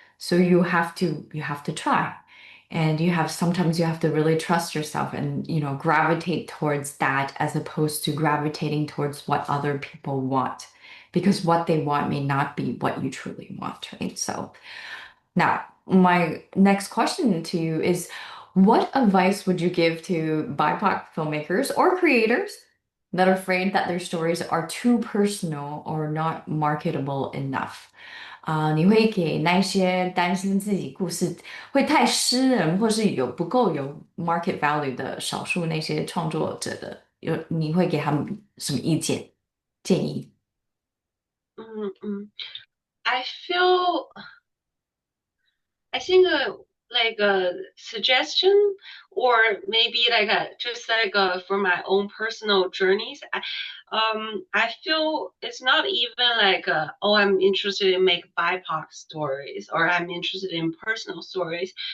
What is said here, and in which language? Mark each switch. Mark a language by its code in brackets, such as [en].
[en] So you have to try. And sometimes you have to really trust yourself and gravitate towards that as opposed to gravitating towards what other people want. Because what they want may not be what you truly want, right? So now my next question to you is, what advice would you give to BIPOC filmmakers or creators that are afraid that their stories are too personal or not marketable enough? [zh] 你会给那些担心自己故事会太私人，或是有不够有 market value 的少数那些创作者的，你会给他们什么建议？ Mm-mm. [en] I feel I think like a suggestion or maybe like a just like for my own personal journeys. I feel it's not even like oh I'm interested in make BIPOC stories or I'm interested in personal stories.